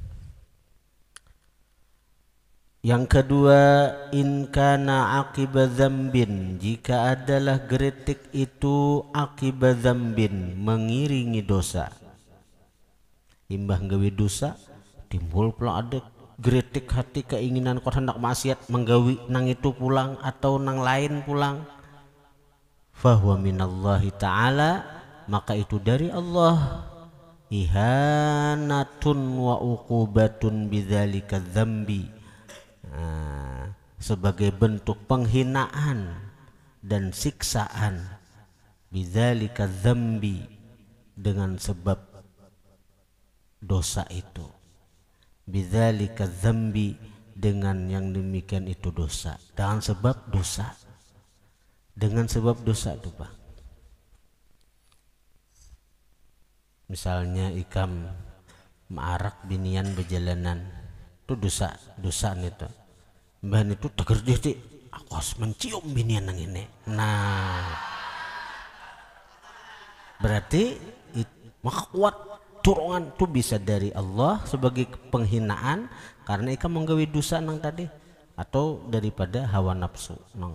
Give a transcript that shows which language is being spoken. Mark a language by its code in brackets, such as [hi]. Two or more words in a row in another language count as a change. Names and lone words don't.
[id] Yang kedua, [ar] إن كان عقب ذنب, [id] jika adalah geritik itu [ar] عقب ذنب, [id] mengiringi dosa. [bjn] Imbah gawe dosa timbul pula ada geritik hati, keinginan kau hendak maksiat menggawi nang itu pulang atau nang lain pulang. [ar] فهو من الله تعالى, [id] maka itu dari Allah. [ar] إهانة وعقوبة بذلك الذنب, [id] sebagai bentuk penghinaan dan siksaan, [ar] بذلك الذنب, [id] dengan sebab dosa itu, [ar] بذلك الذنب, [id] dengan yang demikian itu dosa, dengan sebab dosa, dengan sebab dosa itu Pak. [bjn] Misalnya ikam maarak binian berjalanan, itu dosa, dosa itu. Mbah itu teger di aku harus mencium binian nang ini. Nah, berarti maka kuat dorongan itu bisa dari Allah sebagai penghinaan karena ikam menggawi dosa nang tadi, atau daripada hawa nafsu nang.